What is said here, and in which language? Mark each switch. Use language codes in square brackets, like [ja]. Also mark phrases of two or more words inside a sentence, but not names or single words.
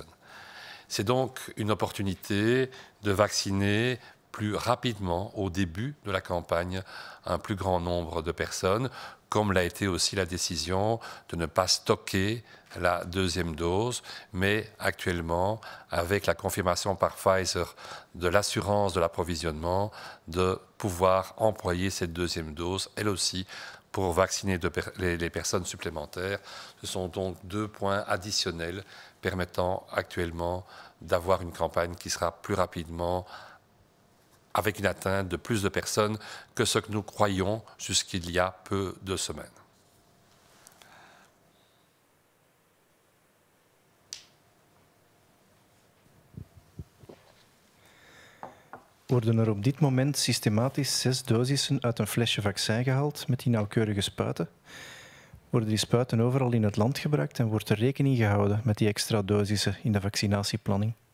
[fr] C'est donc une opportunité de vacciner plus rapidement au début de la campagne un plus grand nombre de personnes, comme l'a été aussi la décision de ne pas stocker la deuxième dose, mais actuellement, avec la confirmation par Pfizer de l'assurance de l'approvisionnement, de pouvoir employer cette deuxième dose, elle aussi, pour vacciner les personnes supplémentaires. Ce sont donc 2 points additionnels permettant actuellement d'avoir une campagne qui sera plus rapidement avec une atteinte de plus de personnes que ce que nous croyions jusqu'il y a peu de semaines. [nl] Worden er op dit moment systematisch 6 dosissen uit een flesje vaccin gehaald met die nauwkeurige spuiten? Worden die spuiten overal in het land gebruikt en wordt er rekening gehouden met die extra dosissen in de vaccinatieplanning?